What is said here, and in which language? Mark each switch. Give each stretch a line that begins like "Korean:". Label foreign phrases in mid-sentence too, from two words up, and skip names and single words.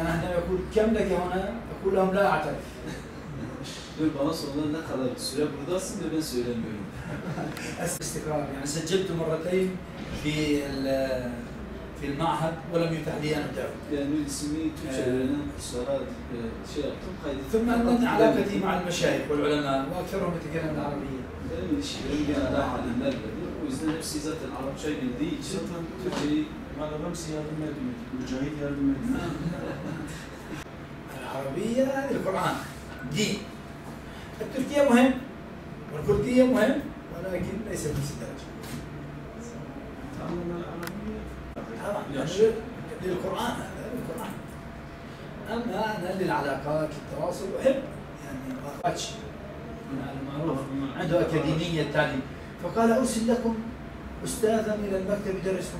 Arabic: انا عندما يقول كم لك هنا اقول لهم لا اعترف.
Turkish: Diyor bana sorulan ne kadar süre buradasın diyor ben söylemiyorum.
Arabic: استقرار يعني سجلت مرتين في المعهد ولم يتح لي ان ادعو.
Turkish: Yani ismi Türkçe öğrenen kurslara şey yaptım, kaydettim.
Arabic: ثم ان علاقتي مع المشايخ والعلماء واكثرهم يتكلم العربيه.
Turkish: Benim ilişkilerim genelde alimlerle. O yüzden hepsi zaten Arapça bildiği için Türkçeyi bana hepsi yardım ediyor. Mücahit yardım ediyor.
Arabic: العربيه هذه القران دين. التركيه مهم والكرديه مهم ولكن ليس بنفس الدرجه. للقرآن هذا للقرآن. أما أنا للعلاقات للتواصل أحب يعني أخواتش معروف عنده أكاديمية التعليم فقال أرسل لكم أستاذا إلى المكتب يدرسكم.